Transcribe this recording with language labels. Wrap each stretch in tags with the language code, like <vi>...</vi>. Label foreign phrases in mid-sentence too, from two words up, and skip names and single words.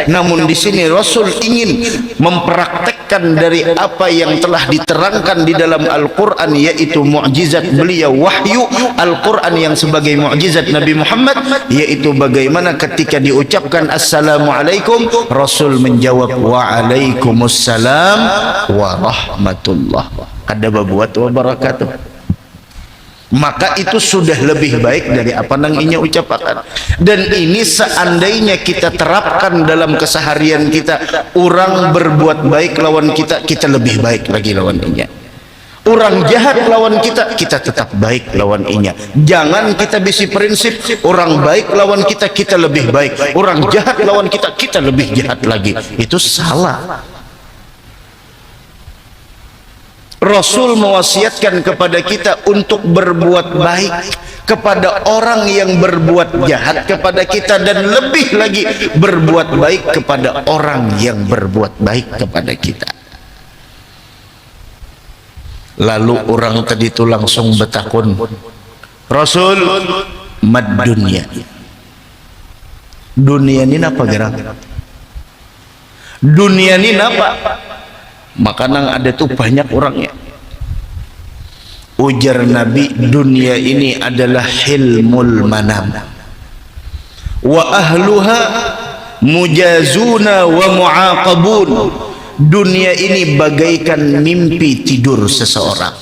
<id>Namun di sini Rasul ingin mempraktekkan dari apa yang telah diterangkan di dalam Al-Quran, yaitu mukjizat beliau wahyu Al-Quran yang sebagai mukjizat Nabi Muhammad, yaitu bagaimana ketika diucapkan assalamualaikum, Rasul menjawab</id> <ar>waalaikumsalam warahmatullah.</ar> <bjn>Ada babuat</bjn> <ar>wa barakatuh.</ar> <bjn>Maka itu sudah lebih baik dari apa nang inya ucapkan. Dan ini seandainya kita terapkan dalam keseharian kita, orang berbuat baik lawan kita, kita lebih baik lagi lawan inya. Orang jahat lawan kita, kita tetap baik lawan inya. Jangan kita bisi prinsip orang baik lawan kita, kita lebih baik. Orang jahat lawan kita, kita lebih jahat lagi.</bjn> <id>Itu salah. Rasul mewasiatkan kepada kita untuk berbuat baik kepada orang yang berbuat jahat kepada kita, dan lebih lagi berbuat baik kepada orang yang berbuat baik kepada kita.</id> <bjn>Lalu orang tadi itu langsung bertakun, Rasul, mad dunia.</bjn> <id>Dunia ini apa gerak? Dunia ini apa?</id> <bjn>Maka nang ada tuh banyak orangnya.</bjn> <id>Ujar Nabi, dunia ini adalah</id> <ar>hilmul manam, wa ahluha mujazuna wa muaqabun.</ar> <id>Dunia ini bagaikan mimpi tidur seseorang.</id>